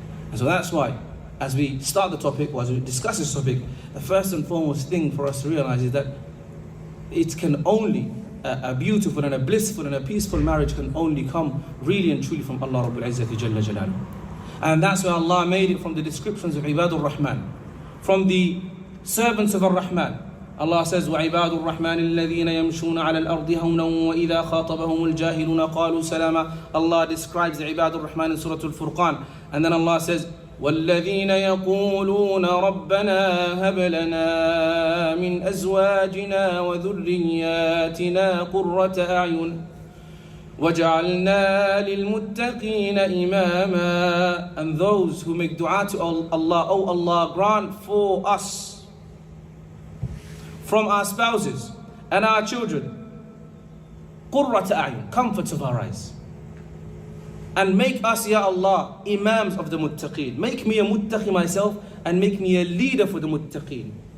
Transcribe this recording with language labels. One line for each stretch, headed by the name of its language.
English: And so that's why, as we start the topic, or as we discuss this topic, the first and foremost thing for us to realize is that it can only, a beautiful and a blissful and a peaceful marriage can only come really and truly from Allah Rabbul Izzati Jalla Jalaluhu. And that's why Allah made it from the descriptions of Ibadur Rahman, from the servants of Ar-Rahman. Allah says,
Arabic: وَعِبَادُ الرَّحْمَنِ الَّذِينَ يَمْشُونَ عَلَى الْأَرْضِ هَوْنًا وَإِذَا خَاطَبَهُمُ الْجَاهِلُونَ قَالُوا سَلَامًا.
English: Allah describes the Ibadur Rahman in Surah Al-Furqan. And then Allah says,
Arabic: وَالَّذِينَ يَقُولُونَ رَبَّنَا هَبْ لَنَا مِنْ أَزْوَاجِنَا وَذُرِّيَّاتِنَا قُرَّةَ أَعْيُنٍ وَجَعَلْنَا لِلْمُتَّقِينَ إِمَامًا.
English: And those who make dua to Allah, oh Allah, grant for us from our spouses and our children
Arabic: قُرَّةَ أَعْيُنٍ,
English: comforts of our eyes. And make us, Ya Allah, imams of the muttaqeen. Make me a muttaqi myself and make me a leader for the muttaqeen.